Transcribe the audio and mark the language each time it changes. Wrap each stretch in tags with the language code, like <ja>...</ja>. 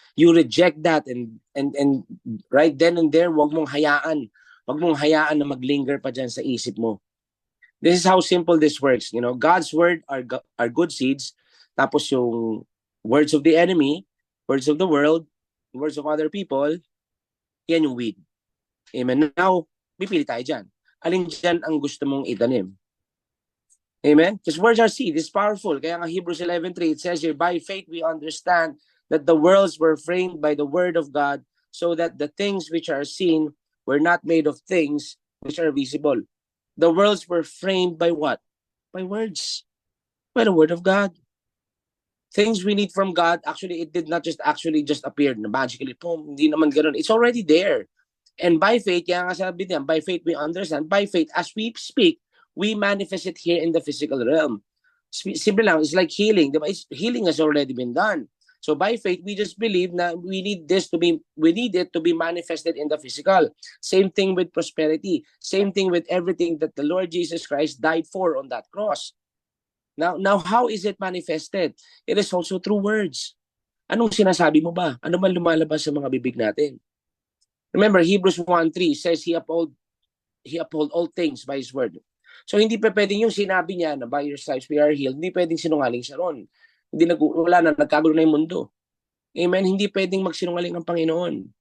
<en>You reject that and right then and there,</en> <tl>wag mong hayaan na maglinger pa dyan sa isip mo.</tl> <en>This is how simple this works. God's word are good seeds.</en> <tl>Tapos yung</tl> <en>words of the enemy, words of the world, words of other people,</en> <tl>yan yung weed. Amen. Now, pipili tayo dyan. Alin dyan ang gusto mong itanim?</tl> <en>Amen? Because words are seed. It's powerful.</en> <tl>Kaya nga</tl> <en>Hebrews 11:3, it says here, by faith we understand that the worlds were framed by the word of God, so that the things which are seen were not made of things which are visible. The worlds were framed by what? By words. By the word of God. Things we need from God, actually, it did not just appear magically.</en> <tl>Hindi naman ganoon.</tl> <en>It's already there. And by faith,</en> <tl>kaya nga sabi niya,</tl> <en>by faith we understand. By faith, as we speak, we manifest it here in the physical realm.</en> <tl>Simple lang,</tl> <en>it's like healing. Diba? Healing has already been done. So by faith, we just believe na we need it to be manifested in the physical. Same thing with prosperity. Same thing with everything that the Lord Jesus Christ died for on that cross. Now how is it manifested? It is also through words.</en> <tl>Anong sinasabi mo ba? Ano man lumalabas sa mga bibig natin?</tl> <en>Remember, Hebrews 1:3 says he uphold all things by His word.</en> <tl>So hindi pa pwedeng yung sinabi niya na</tl> <en>by your stripes we are healed,</en> <tl>hindi pwedeng sinungaling siya ron. Wala na, nagkagulo na yung mundo. Amen? Hindi pwedeng magsinungaling ang Panginoon.</tl>